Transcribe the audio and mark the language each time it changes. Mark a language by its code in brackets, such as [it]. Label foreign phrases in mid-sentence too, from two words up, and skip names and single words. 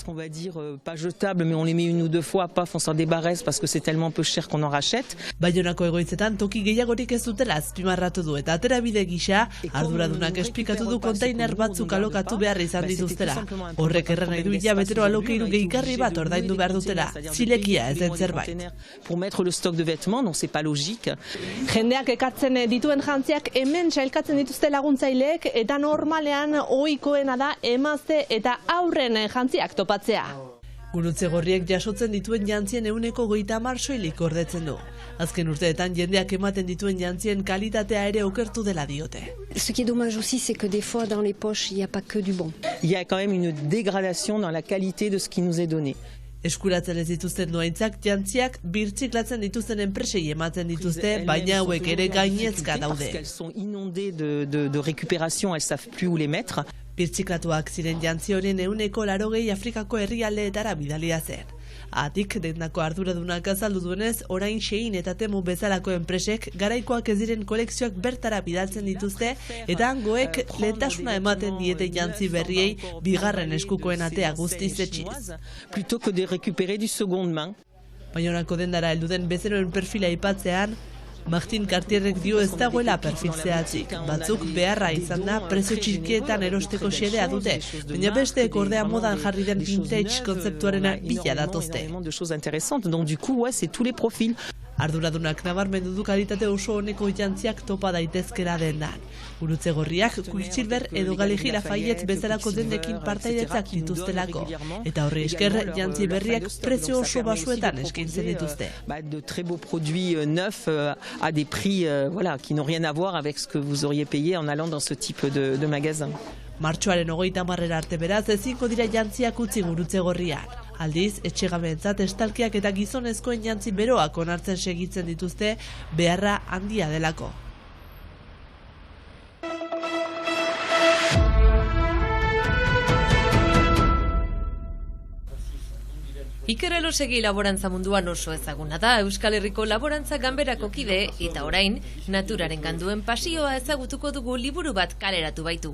[eu] Baionako egoitzetan toki gehiagorik ez dutela azpimarratu du eta aterabide gisa, arduradunak esplikatu du kontainer batzuk alokatu behar izan dituztela. Horrek erran nahi du hilabetero alokairu gehigarri bat ordaindu behar dutela, zilekia ez den zerbait. [fr] Pour mettre le stock de vêtements, non, c'est pas logique. [eu] Jendeak ekartzen dituen jantziak hemen sailkatzen dituzte laguntzaileek eta normalean ohikoena da emazte eta aurren jantziak topatzea. Gurutze Gorriek jasotzen dituen jantzien 30% soilik gordetzen du. Azken urteetan jendeak ematen dituen jantzien kalitatea ere okertu dela diote. [fr] Ce qui est dommage aussi, c'est que des fois dans les poches, il n'y a pas que du bon. Il y a quand même une dégradation dans la qualité de ce qui nous est donné. [eu] Eskuratzen ez dituzten dohaintzak jantziak birtziklatzen dituzten enpresei ematen dituzte, baina hauek ere gainezka daude. [fr] Elles sont inondées de récupération, elles savent plus où les mettre. [eu] Birtziklatuak ziren jantzi horien 80 Afrikako herrialdeetara bidalia zen. Atik dendako arduradunak azaldu duenez, orain Shein eta Temu bezalako enpresek garaikoak ez diren kolekzioak bertara bidaltzen dituzte eta hangoek lehentasuna ematen diete jantzi berriei bigarren eskukoen atea guztiz etxiz. [fr] Plutôt que de récupérer du seconde main. [eu] Baionako dendara heldu den bezeroen perfila aipatzean, Martin Cartierrek dio ez dagoela perfil zehatzik. Batzuk beharra izan da prezio txikietan erosteko xedea dute, baina besteek ordea modan jarri den vintage kontzeptuarena bila datozte. [fr] Donc du coup, ouais, c'est tous les profils. [eu] Arduradunak nabarmendu du kalitate oso honeko jantziak topa daitezkera dendan. Gurutze Gorriak, Quicksilver edo Galerie Lafayette bezalako dendekin partaidetzak dituztelako. Eta horri esker, jantzi berriak prezio oso basuetan eskaintzen dituzte. [fr] De très beaux produits neufs à des prix voilà, qui n'ont rien à voir avec ce que vous auriez payé en allant dans ce type de magasin. [eu] Martxoaren 30 arte beraz ezingo dira jantziak utzi Gurutze Gorrian. Aldiz, etxegabeentzat estalkiak eta gizonezkoen jantzi beroak onartzen segitzen dituzte beharra handia delako. Iker Elosegi laborantza munduan oso ezaguna da, Euskal Herriko laborantza ganberako kide eta orain naturaren ganduen pasioa ezagutuko dugu liburu bat kaleratu baitu.